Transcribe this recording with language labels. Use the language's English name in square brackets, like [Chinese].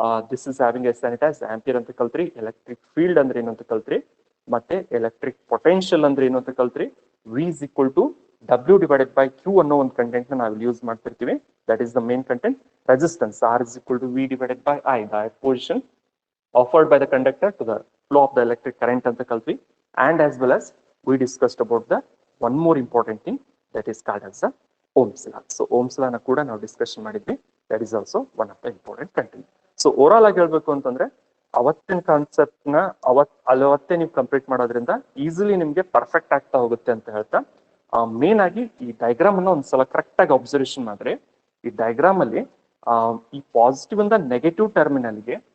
[English] this is having S and as ampere [Kannada] ಅಂತ ಕಲ್ತ್ರಿ. Electric field ಅಂದ್ರೆ ಏನು ಅಂತ ಕಲ್ತ್ರಿ, ಮತ್ತೆ ಎಲೆಕ್ಟ್ರಿಕ್ ಪೊಟೆನ್ಶಿಯಲ್ ಅಂದ್ರೆ ಏನು ಅಂತ ಕಲ್ತ್ರಿ. [English] V is equal to W divided by Q [Kannada] ಅನ್ನೋ ಒಂದು ಕಂಟೆಂಟ್ ನಾವು ಯೂಸ್ ಮಾಡ್ತಿರ್ತೀವಿ. [English] That is the main content. Resistance R is equal to V divided by I, the position offered by the conductor to the flow of the electric current [Kannada] ಅಂತ ಕಲ್ತ್ವಿ. [English] And as well as we discussed about the one more important thing that is called as the Ohm's law. [Kannada] So Ohm's law ನ ಕೂಡ ನಾವು discussion ಮಾಡಿದ್ವಿ. [English] That is also one of the important content. [Kannada] So overall ಆಗಿ ಹೇಳ್ಬೇಕು ಅಂತಂದ್ರೆ ಅವತ್ತಿನ concept ನ ಅವತ್ತೇ ನೀವು ಕಂಪ್ಲೀಟ್ ಮಾಡೋದ್ರಿಂದ ಈಸಿಲಿ ನಿಮ್ಗೆ ಪರ್ಫೆಕ್ಟ್ ಆಗ್ತಾ ಹೋಗುತ್ತೆ ಅಂತ ಹೇಳ್ತಾ, ಮೇನ್ ಆಗಿ ಈ ಡಯಾಗ್ರಾಮ್ ಅನ್ನ ಒಂದ್ಸಲ ಕರೆಕ್ಟ್ ಆಗಿ ಅಬ್ಸರ್ವೇಷನ್ ಮಾಡಿದ್ರೆ, ಈ ಡಯಾಗ್ರಾಮ್ ಅಲ್ಲಿ ಈ ಪಾಸಿಟಿವ್ ಇಂದ ನೆಗೆಟಿವ್ ಟರ್ಮಿನಲ್ಗೆ